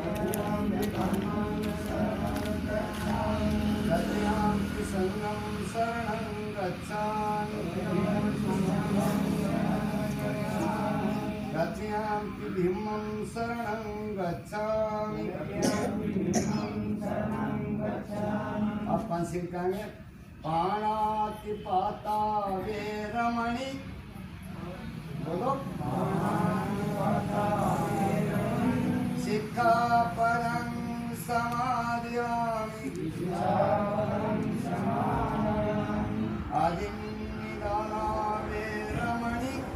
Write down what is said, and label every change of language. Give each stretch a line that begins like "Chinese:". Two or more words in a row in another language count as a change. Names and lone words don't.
Pali: तृतीयंपि संघं शरणं गच्छामि। तृतीयंपि भीमं शरणं गच्छामि।
Hindi: अब पंचशील कहेंगे।
Pali: पाणातिपाता वेरमणि। बोलो। सिक्खापदं समादयामि। आदिनिदाना वेरमणि।